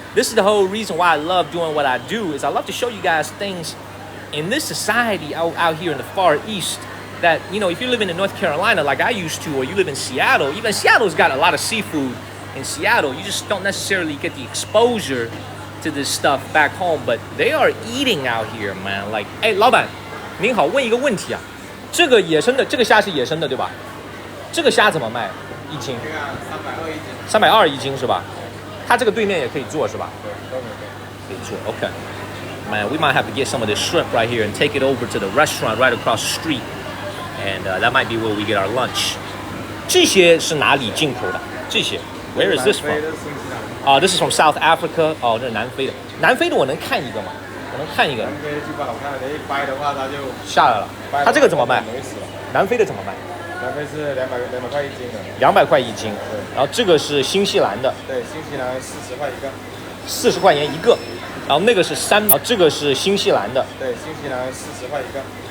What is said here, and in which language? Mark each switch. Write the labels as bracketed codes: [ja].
[en] This is the whole reason why I love doing what I do, is I love to show you guys things in this society out here in the Far East that, you know, if you're living in North Carolina like I used to, or you live in Seattle, even Seattle's got a lot of seafood in Seattle. You just don't necessarily get the exposure to this stuff back home, but they are eating out here, man. [zh] Like, hey, 老板，您好，问一个问题啊，这个野生的，这个虾是野生的，对吧？这个虾怎么卖一斤？这个320一斤是吧？它这个对面也可以做是吧？对，都可以做。Okay. [en] Man, we might have to get some of this shrimp right here and take it over to the restaurant right across the street. And that might be where we get our lunch. [zh] 这些是哪里进口的？ [en] 这些 Where is this from? This is from South Africa. [zh] 这是南非的。南非的我能看一个吗？我能看一个。南非就不好看了，一掰的话它就下来了。它这个怎么卖？南非的怎么卖？南非是200块一斤的。200块一斤。对。然后这个是新西兰的。对，新西兰40块一个。40块钱一个。然后那个是这个是新西兰的。对，新西兰40块一个。